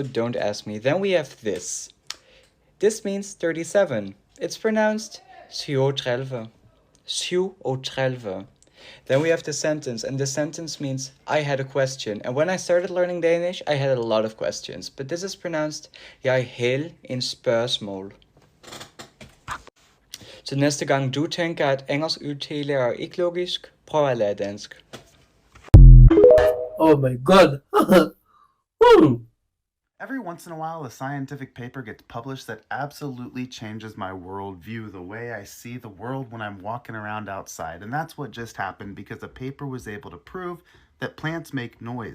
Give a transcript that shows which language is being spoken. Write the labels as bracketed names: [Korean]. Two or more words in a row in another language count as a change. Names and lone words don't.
[English] Don't ask me. Then we have this. This means 37. It's pronounced 37. 37. Then we have the sentence, and the sentence means I had a question. And when I started learning Danish, I had a lot of questions. But this is pronounced [Danish] jeg havde en spørgsmål. Så næste gang du tænker, at engelsk udtale er ikke logisk, prøv at lære dansk. [English] Oh my god! Every once in a while, a scientific paper gets published that absolutely changes my worldview, the way I see the world when I'm walking around outside. And that's what just happened, because a paper was able to prove that plants make noise.